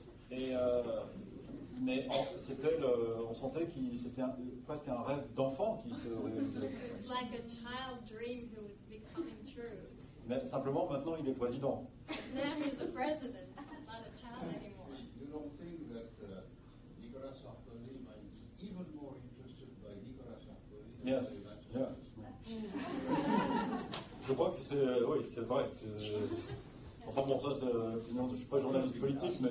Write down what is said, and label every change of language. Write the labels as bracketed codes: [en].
[fr] Et, mais on sentait que c'était presque un rêve d'enfant qui se réalisait. [en] It was like a child dream who was becoming true. [fr] Mais simplement, maintenant, il est président. [en] Now he's the president, not a child anymore. You don't think that Nicolas Sarkozy might be even more interested by Nicolas Sarkozy than Yes. the United Yeah. States? [fr] Je crois que oui, c'est vrai. Enfin bon, ça, je ne suis pas journaliste politique, mais...